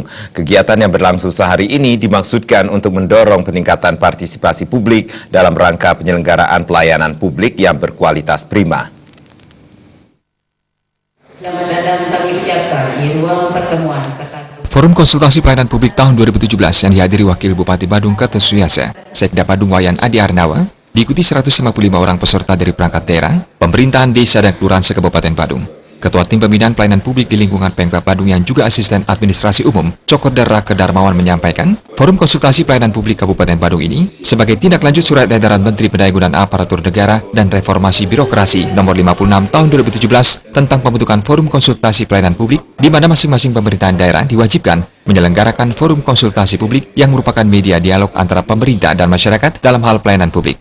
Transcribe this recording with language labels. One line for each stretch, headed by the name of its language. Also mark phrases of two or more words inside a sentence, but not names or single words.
Indonesian: Kegiatan yang berlangsung sehari ini dimaksudkan untuk mendorong peningkatan partisipasi publik dalam rangka penyelenggaraan pelayanan publik yang berkualitas prima. Selamat datang kami ucapkan di ruang pertemuan Forum Konsultasi Pelayanan Publik tahun 2017 yang dihadiri Wakil Bupati Badung Kertes Suyasa, Sekda Badung Wayan Adi Arnawa, diikuti 155 orang peserta dari perangkat daerah, pemerintahan desa dan kelurahan se-Kabupaten Badung. Ketua Tim Pembinaan Pelayanan Publik di lingkungan Pemkab Badung yang juga Asisten Administrasi Umum, Cokorda Rake Darmawan menyampaikan, Forum Konsultasi Pelayanan Publik Kabupaten Badung ini sebagai tindak lanjut Surat Edaran Menteri Pendayagunaan Aparatur Negara dan Reformasi Birokrasi Nomor 56 Tahun 2017 tentang pembentukan Forum Konsultasi Pelayanan Publik, di mana masing-masing pemerintahan daerah diwajibkan menyelenggarakan forum konsultasi publik yang merupakan media dialog antara pemerintah dan masyarakat dalam hal pelayanan publik.